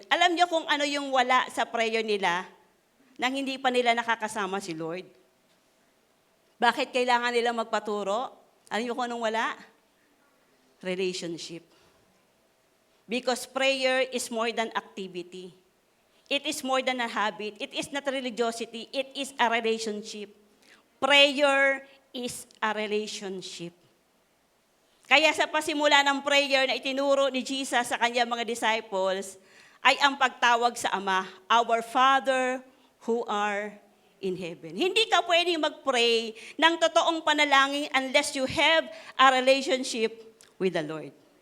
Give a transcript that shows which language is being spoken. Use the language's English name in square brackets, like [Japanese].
[Filipino] Alam niyo kung ano yung wala sa prayer nila nang hindi pa nila nakakasama si Lord? Bakit kailangan nila magpaturo? Alam niyo kung anong wala? [English] Relationship. Because prayer is more than activity. It is more than a habit. It is not religiosity. It is a relationship. Prayer is a relationship. [Filipino] Kaya sa pasimula ng prayer na itinuro ni Jesus sa kanyang mga disciples, ay ang pagtawag sa Ama, [English] Our Father who are in heaven. [Filipino] Hindi ka pwedeng mag-pray ng totoong panalangin [English] unless you have a relationship with the Lord.